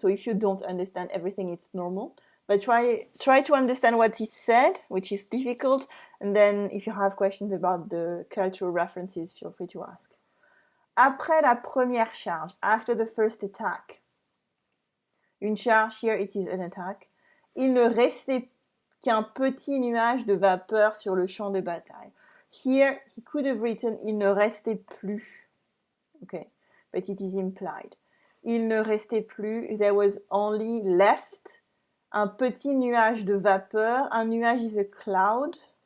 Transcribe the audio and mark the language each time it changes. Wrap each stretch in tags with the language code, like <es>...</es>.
<en>So if you don't understand everything, it's normal. But try to understand what he said, which is difficult, and then if you have questions about the cultural references, feel free to ask.</en> <fr>Après la première charge,</fr> <en>after the first attack. Une charge, here it is an attack.</en> <fr>Il ne restait qu'un petit nuage de vapeur sur le champ de bataille.</fr> <en>Here, he could have written</en> <fr>il ne restait plus.</fr> <en>Okay, but it is implied.</en> <fr>Il ne restait plus,</fr> <en>there was only left</en> <fr>un petit nuage de vapeur.</fr> <en>Un nuage is a cloud.</en>